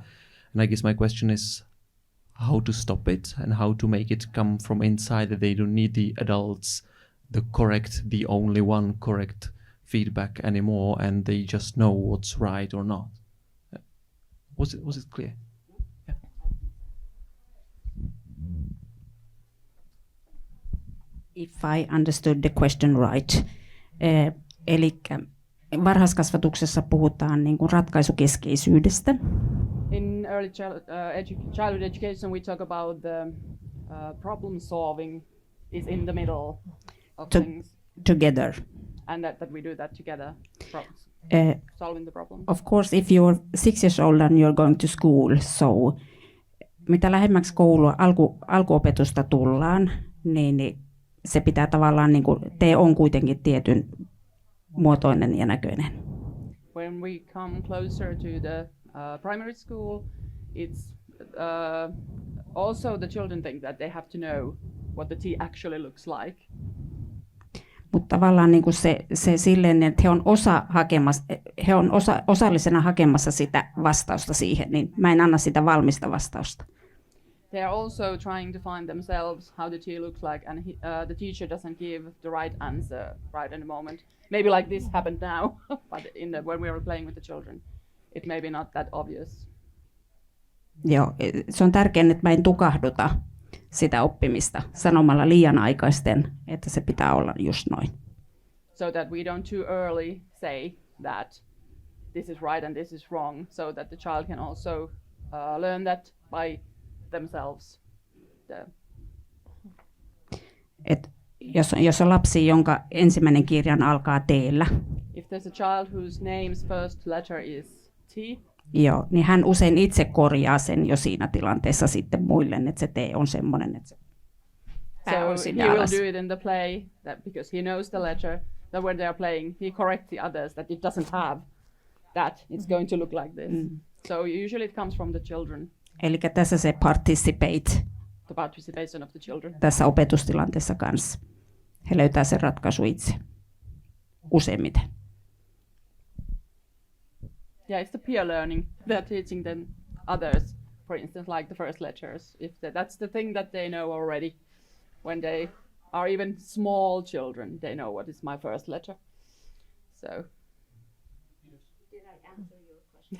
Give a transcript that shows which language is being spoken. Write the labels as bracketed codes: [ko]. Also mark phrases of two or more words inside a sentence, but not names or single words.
[en] And I guess my question is how to stop it and how to make it come from inside, that they don't need the adults, the only one correct feedback anymore, and they just know what's right or not. Was it clear? Yeah. If I understood the question right. [fi] Eli varhaiskasvatuksessa puhutaan niin kuin ratkaisukeskeisyydestä. [en] In early childhood education, we talk about the problem solving is in the middle of things. Together. And that we do that together, solving the problem. Of course, if you're 6 years old and you're going to school, [fi] so mitä lähemmäksi koulua, alkuopetusta tullaan, niin se pitää tavallaan, niin kuin, te on kuitenkin tietyn muotoinen ja näköinen. [en] When we come closer to the primary school, it's also the children think that they have to know what the tea actually looks like. [fi] Mutta tavallaan niin kuin se silleen, että he on osallisena hakemassa sitä vastausta siihen, niin mä en anna sitä valmista vastausta. [en] They are also trying to find themselves how the tea looks like, and the teacher doesn't give the right answer right in the moment. Maybe like this happened now, but when we were playing with the children, it may be not that obvious. [fi] Joo, se on tärkeää, että mä en tukahduta sitä oppimista sanomalla liian aikaisten, että se pitää olla just noin. [en] So that we don't too early say that this is right and this is wrong, so that the child can also learn that by themselves. [fi] Et jos on lapsi, jonka ensimmäinen kirjan alkaa T-llä. [en] If there's a child whose name's first letter is T. [fi] Joo, niin hän usein itse korjaa sen jo siinä tilanteessa sitten muille, että se T on semmoinen, että se pää on sinne [en] he [fi] alas. [en] will do it in the play that because he knows the letter, that when they are playing, he corrects the others that it doesn't have that. It's going to look like this. So usually it comes from the children. [fi] Eli tässä se participate. [en] The participation of the children. [fi] Tässä opetustilanteessa kanssa. He löytää sen ratkaisu itse. Useimmiten. [en] Yeah, it's the peer learning. They're teaching them others, for instance, like the first letters. If that's the thing that they know already. When they are even small children, they know what is my first letter. So. Did I answer your question?